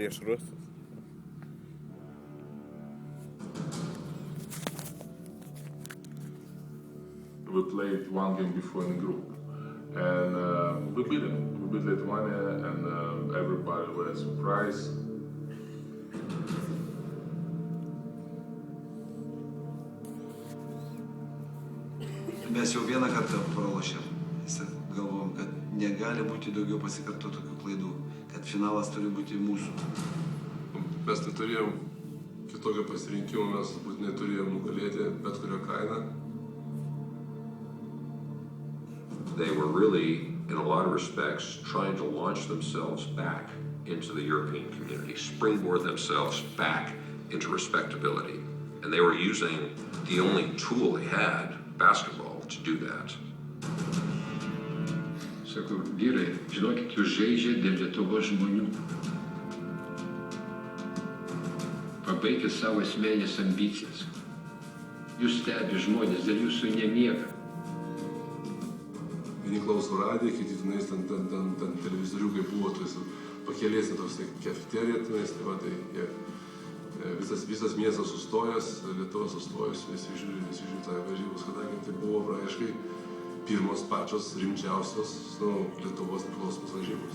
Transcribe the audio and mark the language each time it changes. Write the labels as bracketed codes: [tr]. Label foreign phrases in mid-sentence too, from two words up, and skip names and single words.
[lt] prieš rusus. [en] We played one game before in the group, and we beat them. We beat Lithuania, and everybody was surprised. [lt] Mes jau vieną kartą pralošėm. Galvom, kad negali būti daugiau pasikarto tokių klaidų, kad finalas turi būti mūsų. Mes neturėjom kitokio pasirinkimo, mes būtinai turėjom nugalėti bet kurią kainą. [en] They were really, in a lot of respects, trying to launch themselves back into the European community, springboard themselves back into respectability. And they were using the only tool they had, basketball, to do that. [lt] Sakau, vyrai, žinokit, jūs žaidžiate dėl Lietuvos žmonių. Pabaikit savo asmenines ambicijas. Jūs stebi žmonės, dėl jūsų nemiega. Vieni klauso radiją, kiti tenais ten televizoriukai buvo, pakelėse toks kafeterija tenais, tai visas miestas sustojęs, Lietuva sustojęs, visi žiūri tą varžybos, kadangi tai buvo praaiškai pirmos pačios rimčiausios Lietuvos nepriklausomos varžybos.